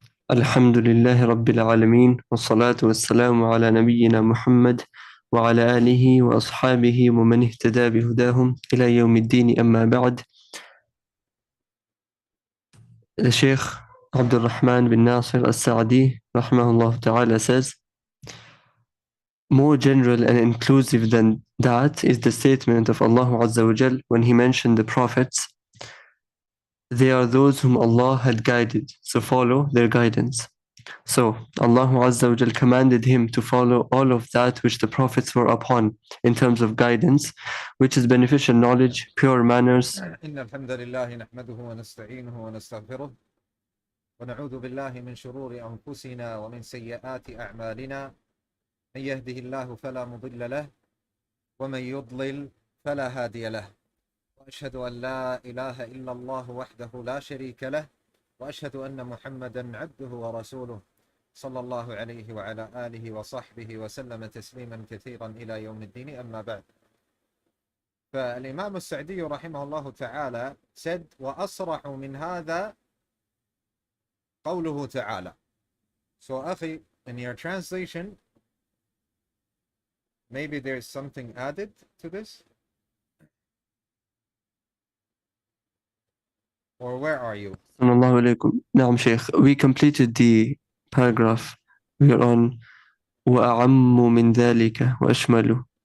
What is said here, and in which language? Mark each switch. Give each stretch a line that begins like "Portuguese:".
Arabic: الحمد لله رب العالمين والصلاة والسلام على نبينا محمد وعلى آله وأصحابه ومن اهتدى بهداهم إلى يوم الدين أما بعد.
English: الشيخ عبد الرحمن bin Nasir al-Sa'di rahimahullah ta'ala says, more general and inclusive than that is the statement of Allah Azza wa Jal when He mentioned the prophets. They are those whom Allah had guided, so follow their guidance. So Allah Azza wa Jal commanded him to follow all of that which the prophets were upon in terms of guidance, which is beneficial knowledge, pure manners.
Arabic: إن الحمد لله نحمده ونستعينه ونستغفره ونعوذ بالله من شرور أنفسنا ومن سيئات أعمالنا من يهده الله فلا مضل له ومن يضلل فلا هادي له وأشهد أن لا إله إلا الله وحده لا شريك له وأشهد أن محمدا عبده ورسوله صلى الله عليه وعلى آله وصحبه وسلم تسليما كثيرا إلى يوم الدين أما بعد. فالإمام السعدي رحمه الله تعالى said وأصرح من هذا قوله تعالى.
English: So أخي, in your translation maybe there's something added to this, or where are you?
Arabic: الله عليكم. نعم شيخ,
English: we completed the paragraph. We are on
Arabic: وأعم من ذلك وأشمله.